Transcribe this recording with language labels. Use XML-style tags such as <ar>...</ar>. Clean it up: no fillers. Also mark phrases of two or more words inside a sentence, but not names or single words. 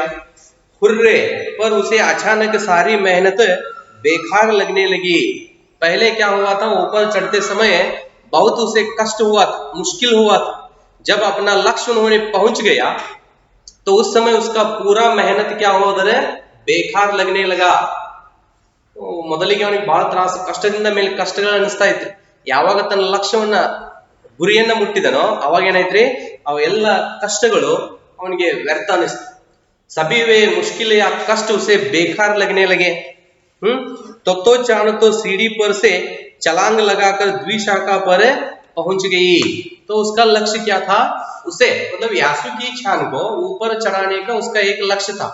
<hi>हुर्रे, पर उसे अचानक सारी मेहनत बेकार लगने लगी। पहले क्या हुआ था, ऊपर चढ़ते समय बहुत उसे कष्ट हुआ था, मुश्किल हुआ था। जब अपना लक्ष्य उन्होंने पहुंच गया तो उस समय उसका पूरा मेहनत क्या हुआ, उधर बेकार लगने लगा।</hi> <kn>ಮೊದಲಿಗೆ ಅವನಿಗೆ ಬಹಳ ತ್ರಾಸ, ಕಷ್ಟದಿಂದ ಮೇಲೆ ಕಷ್ಟಗಳು ಅನಿಸ್ತಾ ಇತ್ತು. ಯಾವಾಗ ತನ್ನ ಲಕ್ಷ್ಯವನ್ನ, ಗುರಿಯನ್ನ ಮುಟ್ಟಿದನೋ ಅವಾಗ ಏನಾಯ್ತ್ರಿ, ಅವೆಲ್ಲ ಕಷ್ಟಗಳು ಅವನಿಗೆ ವ್ಯರ್ಥ ಅನಿಸ್ತು.</kn> <hi>सभी वे मुश्किल या कष्ट उसे बेकार लगने लगे। तोत्तो-चान तो सीढ़ी पर से छलांग लगाकर द्विशाखा पर पहुंच गई। तो उसका लक्ष्य क्या था, उसे मतलब यासुकी-चान को ऊपर चढ़ाने का उसका एक लक्ष्य था।</hi>